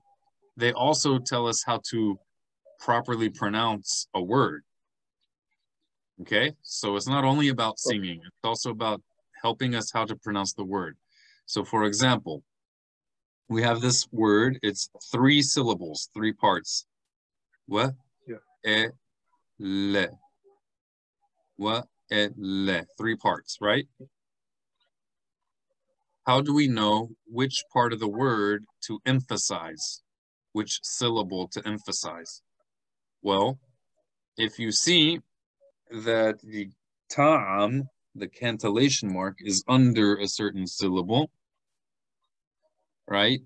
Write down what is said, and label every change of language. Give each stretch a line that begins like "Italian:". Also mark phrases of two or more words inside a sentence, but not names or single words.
English: They also tell us how to properly pronounce a word. Okay, so it's not only about singing, it's also about helping us how to pronounce the word. So for example, we have this word, it's 3 syllables, 3 parts. Wa, e, le. Wa, e, le. 3 parts, right? How do we know which part of the word to emphasize? Which syllable to emphasize? Well, if you see that the ta'am, the cantillation mark, is under a certain syllable, right?